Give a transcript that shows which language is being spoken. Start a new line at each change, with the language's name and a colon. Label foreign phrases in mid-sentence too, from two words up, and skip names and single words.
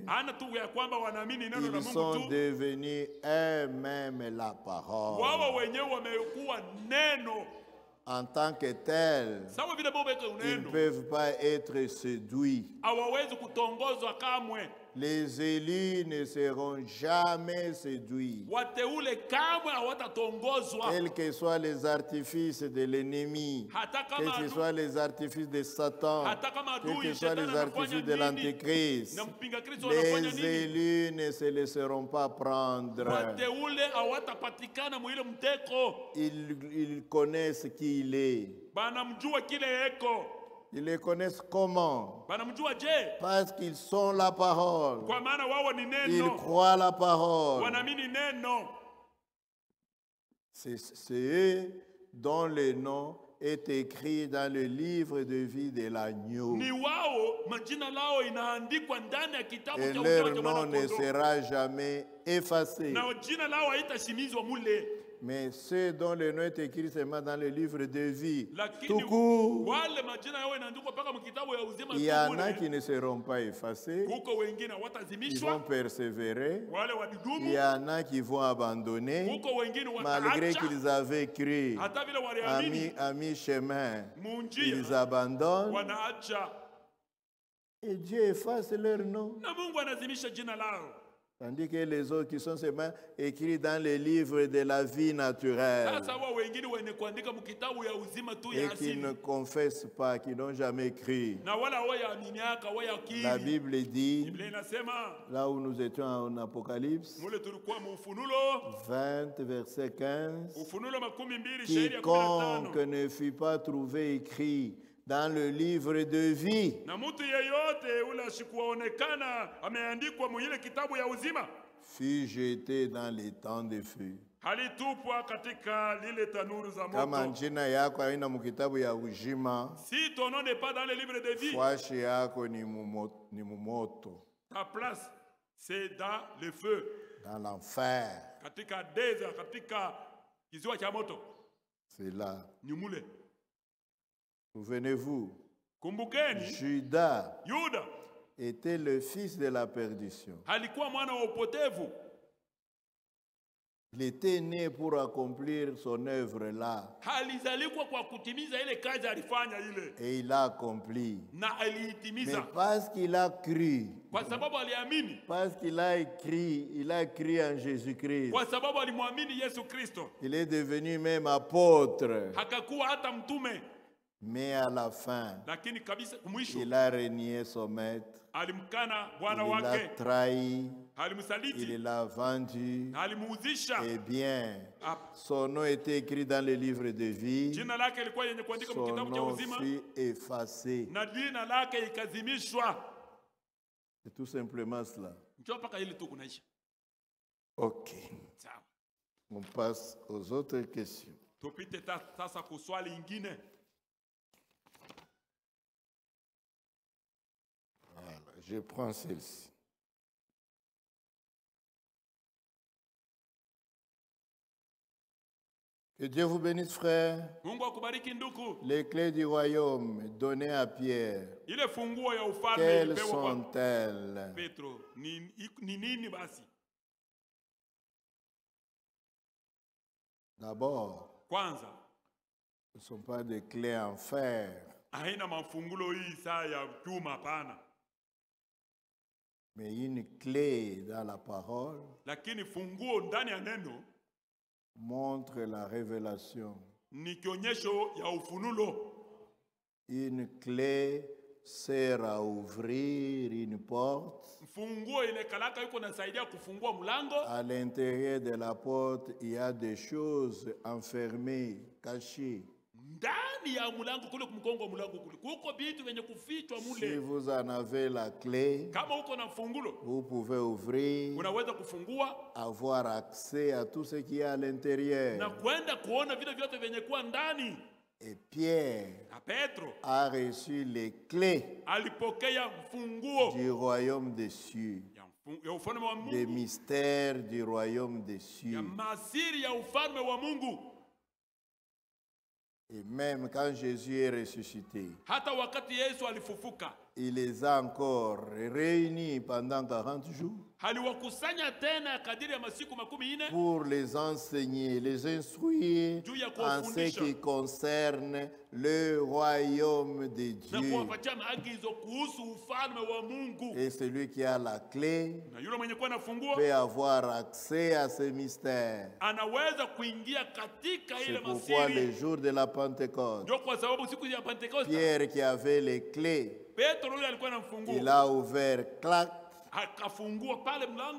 Swahili: Hana tu ya kwamba wanaamini neno la
French: ils
Swahili: Mungu
French: sont
Swahili: tu,
French: devenus eux-mêmes la parole.
Swahili: wao wenyewe wamekuwa neno.
French: En tant que tels,
Swahili: Sawa vile Baba yake
French: ils ne
Swahili: uneno,
French: peuvent pas être séduits.
Swahili: hawawezi kutongozwa kamwe.
French: Les élus ne seront jamais séduits.
Swahili: Wateule kamwe hawatatongozwa.
French: Quels que soient les artifices de l'ennemi,
Swahili: Hata
French: quels
Swahili: kama
French: que soient les artifices de Satan,
Swahili: hata kama
French: quels que
Swahili: adui
French: soient les
Swahili: shetani
French: artifices
Swahili: anafanya
French: de
Swahili: nini
French: l'Antéchrist,
Swahili: na mpinga Kristo anafanya
French: les
Swahili: nini,
French: élus ne se laisseront pas prendre.
Swahili: wateule hawatapatikana mwile mteko.
French: Ils connaissent qui il est.
Swahili: Banamjua kile eko.
French: Ils le connaissent comment?
Swahili: Banamjua je?
French: Parce qu'ils sont la parole.
Swahili: Kwa maana wao ni
French: Ils
Swahili: neno.
French: croient la parole.
Swahili: Wanaamini neno.
French: C'est eux dont le nom est écrit dans le livre de vie de l'agneau.
Swahili: Ni wao majina lao inaandikwa ndani ya kitabu
French: Et
Swahili: cha
French: leur
Swahili: uzima cha
French: nom ne
Swahili: mwana-kondoo.
French: sera jamais effacé.
Swahili: Na jina lao haitasimizwa mule.
French: Mais ceux dont le nom est écrit seulement dans le livre de vie,
Swahili: Lakini
French: tout court,
Swahili: wale majina yao inaandikwa paka mkitabu ya uzima
French: il y en a
Swahili: tu
French: qui
Swahili: bure.
French: ne seront pas effacés,
Swahili: Huko wengine
French: ils vont
Swahili: watazimishwa,
French: persévérer.
Swahili: wale
French: Il
Swahili: wadudumu.
French: y en a qui vont abandonner,
Swahili: Huko wengine
French: malgré
Swahili: wataacha.
French: qu'ils avaient cru.
Swahili: Hata vile waliamini
French: À mi-chemin, ils
Swahili: munjia
French: abandonnent
Swahili: wanaacha.
French: et Dieu efface leur nom.
Swahili: Na Mungu anazimisha jina lao.
French: Tandis que les autres qui sont seulement écrits dans les livres de la vie naturelle
Swahili: Sasa wao wengine wenye kuandika mkitabu ya uzima tu ya
French: et qui ne
Swahili: asili.
French: confessent pas, qui n'ont jamais cru.
Swahili: Na wala wayaaminiaka
French: La
Swahili: wayakiri.
French: Bible dit,
Swahili: Biblia inasema
French: là où nous étions en Apocalypse
Swahili: mule tulikuwa mu Ufunulo
French: 20, verset 15,
Swahili: Ufunulo 12 shairi ya 15.
French: quiconque ne fut pas trouvé écrit dans le livre de vie
Swahili: Na mtu yeyote ule asikuonekana ameandikwa mu ile kitabu ya uzima
French: fut jeté dans les temps de feu.
Swahili: halitupwa katika lile tanuru za Kama moto. jina yako haina mukitabu ya ujima,
French: Si ton nom n'est pas dans le livre de vie,
Swahili: fwashi yako ni mumoto,
French: ta place c'est dans le feu, dans l'enfer.
Swahili: katika desert, katika kiziwa cha moto.
French: C'est là.
Swahili: Ni mule.
French: Souvenez-vous,
Swahili: Kumbukeni,
French: Judas
Swahili: Yuda
French: était le fils de la perdition.
Swahili: alikuwa mwana wa upotevu.
French: Il était né pour accomplir son œuvre là.
Swahili: Alizalikwa kwa kutimiza ile kazi alifanya ile
French: Et il l'a accompli.
Swahili: na
French: Mais
Swahili: aliitimiza
French: parce qu'il a cru,
Swahili: kwa sababu aliamini,
French: parce qu'il a écrit, il a cru en Jésus-Christ,
Swahili: kwa sababu alimwamini Yesu Kristo,
French: il est devenu même apôtre.
Swahili: hakakuwa hata mtume.
French: Mais à la fin,
Swahili: Lakini kabisa mwisho
French: il a renié son maître,
Swahili: alimkana bwana
French: il l'a
Swahili: wake,
French: trahi, il
Swahili: alimsaliti,
French: l'a vendu.
Swahili: alimuuzisha.
French: Eh bien,
Swahili: Ah,
French: son nom était écrit dans le livre de vie,
Swahili: jina lake ilikuwa yenye kuandika
French: son
Swahili: kitabu cha
French: nom
Swahili: uzima
French: fut effacé.
Swahili: na jina lake ikazimishwa.
French: C'est tout simplement cela.
Swahili: Njoo mpaka ile tu kunaisha.
French: Ok,
Swahili: Sawa,
French: on passe aux autres questions.
Swahili: tupite sasa kwa swali ingine.
French: Voilà, je prends celle-ci. Que Dieu vous bénisse, frère.
Swahili: Mungu akubariki ndugu.
French: Les clés du royaume données à Pierre,
Swahili: Ile funguo ya ufalme
French: quelles
Swahili: ilipewa kwa
French: sont-elles?
Swahili: Petro. Ni nini basi?
French: D'abord,
Swahili: Kwanza,
French: ce ne sont pas des clés en fer,
Swahili: haina mafungulo hii saa ya chuma, hapana,
French: mais une clé dans la parole
Swahili: lakini funguo ndani ya neno
French: montre la révélation.
Swahili: ni kionyesho ya ufunulo.
French: Une clé sert à ouvrir une porte.
Swahili: Funguo ile kalaka yuko nasaidia kufungua mlango.
French: À l'intérieur de la porte, il y a des choses enfermées, cachées.
Swahili: Ndani ya mlango kule, kumkongo wa mlango kule kuko vitu vyenye kufichwa
French: Si
Swahili: mule.
French: vous en avez la clé,
Swahili: Kama uko na fungulo,
French: vous pouvez ouvrir,
Swahili: unaweza kufungua
French: avoir accès à tout ce qui est à l'intérieur.
Swahili: na kwenda kuona vile vyote vyenye kuwa ndani.
French: Et Pierre
Swahili: Na Petro
French: a reçu les clés
Swahili: alipokea funguo
French: du royaume des cieux,
Swahili: ya ufalme wa
French: des
Swahili: Mungu,
French: mystères du royaume des
Swahili: ya
French: cieux.
Swahili: masiri ya ufalme wa Mungu.
French: Et même quand Jésus est ressuscité,
Swahili: Hata wakati Yesu alifufuka,
French: il les a encore réunis pendant 40 jours
Swahili: aliwakusanya tena kadiri ya masiku 40
French: pour les enseigner, les instruire
Swahili: juu ya
French: en ce
Swahili: kuwafundisha
French: qui concerne le royaume de
Swahili: na
French: Dieu.
Swahili: kuwapatia maagizo kuhusu ufalme wa Mungu.
French: Et celui qui a la clé
Swahili: Na yule mwenye kuwa na funguo
French: peut avoir accès à ces mystères.
Swahili: anaweza kuingia katika ile
French: C'est pourquoi le
Swahili: masiri.
French: jour de la Pentecôte,
Swahili: Ndio kwa sababu siku ya Pentekoste
French: Pierre qui avait les clés,
Swahili: Petro yule alikuwa na funguo,
French: il a ouvert, clac,
Swahili: akafungua pale mlango